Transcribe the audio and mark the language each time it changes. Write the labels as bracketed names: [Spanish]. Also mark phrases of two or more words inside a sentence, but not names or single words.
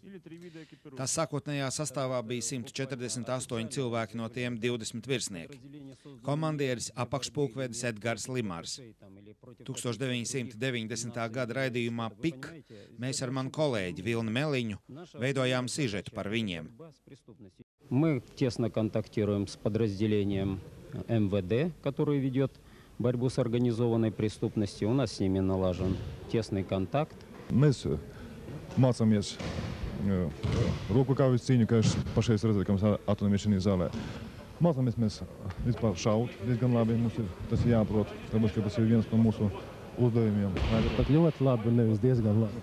[Latvian] Tās sākotnējā sastāvā bija 148 cilvēki, no tiem 20 virsnieki. Komandieris apakšpulkvedis Edgars Limars. 1990. gada raidījumā PIK mēs ar manu kolēģi Vilni Meliņu veidojām sižetu par viņiem. [Russian] Мы тесно контактируем с подразделением МВД, который ведет борьбу с организованной преступностью. У нас с ними налажен тесный контакт. [Latvian] Mēs mācāmies roku kaujas cīņu, kā es pašais redzēju, ka mēs atrodamies šajā zālē. Mācāmies mēs vispār šaut diezgan labi, mums tas ir jāprot, tāpēc, ka tas ir viens no mūsu uzdevumiem. Pat ļoti labi, nevis diezgan labi.